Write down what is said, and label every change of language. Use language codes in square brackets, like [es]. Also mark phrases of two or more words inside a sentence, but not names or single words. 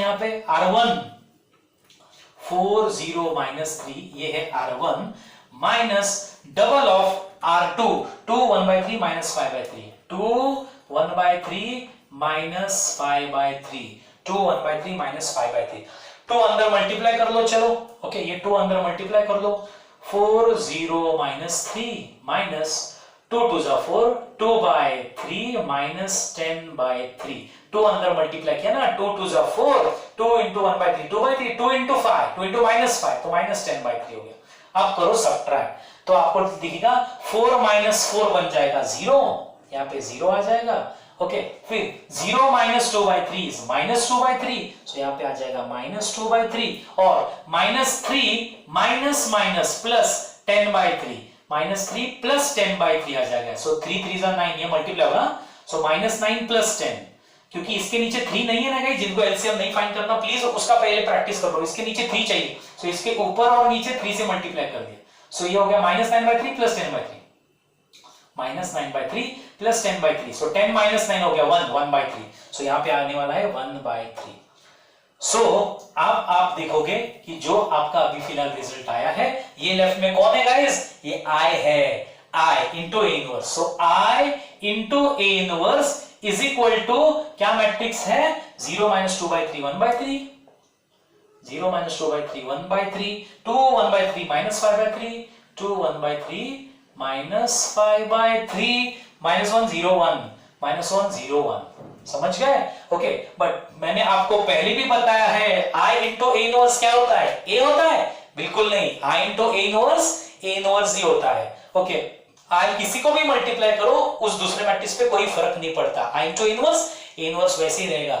[hi] यहाँ पे R1 4 0 माइनस 3, ये है R1 [en] minus double of [hi] R2 2 1/3 माइनस 5/3, 2 1/3 माइनस 5/3, 2 1/3 माइनस 5/3। 2 अंदर मल्टीप्लाई कर लो, चलो ओके, ये 2 अंदर मल्टीप्लाई कर लो, 4 0 माइनस 3 माइनस 2 2 जा 4, [en] 2 by 3 minus 10 by 3, [hi] 2 अंदर मल्टीप्लाई किया ना, 2 2 जा 4, [en] 2 into 1 by 3, 2 by 3, 2 into 5, 2 into minus 5, [hi] तो [en] minus 10 by 3 [hi] हो गया। अब करो सब्ट्रैक्ट, तो आपको दिखेगा 4 minus 4 बन जाएगा 0, यहाँ पे 0 आ जाएगा। ओके, फिर [en] 0 minus 2 by 3 is minus 2 by 3, so [hi] यहाँ पे आ जाएगा [en] minus 2 by 3, [hi] और [en] minus 3 minus minus plus 10 by 3, minus 3 plus 10 by 3 [hi] आ जाएगा, so 3 3 जा 9, ये मल्टीप्लाई होगा, [en] so minus 9 plus 10, [hi] क्योंकि इसके नीचे 3 नहीं है ना गाइस, जिनको एलसीएम नहीं फाइंड करना प्लीज उसका पहले प्रैक्टिस कर लो, इसके नीचे 3 चाहिए, so इसके ऊपर और नीचे 3 से मल्टीप्लाई कर दिया, so ये हो गया [en] minus 9 by 3 plus 10 by 3, minus 9 by 3 plus 10 by 3, so 10 minus 9 [hi] हो गया [en] 1, 1 by 3, so [hi] यहाँ पे आने वाला है 1 by 3। सो अब आप देखोगे कि जो आपका अभी फिलहाल रिजल्ट आया है, ये लेफ्ट में कौन है गाइस, ये I है, [en] I into A inverse, [hi] सो [en] I into A inverse is equal to [hi] क्या मैट्रिक्स है, [en] 0 minus 2 by 3 1 by 3, 0 minus 2 by 3 1 by 3, 2 1 by 3 minus 5 by 3, [hi] 2 1 by 3 minus 5 by 3, [en] minus 1 0 1, minus 1 0 1, [hi] समझ गए? ओके, बट मैंने आपको पहले भी बताया है [en] I into A inverse [hi] क्या होता है, A होता है? बिल्कुल नहीं, [en] I into A inverse A inverse [hi] ही होता है। ओके, I किसी को भी मल्टीप्लाई करो उस दूसरे मैट्रिक्स पे कोई फर्क नहीं पड़ता, [en] I into A inverse A inverse [hi] वैसे ही रहेगा।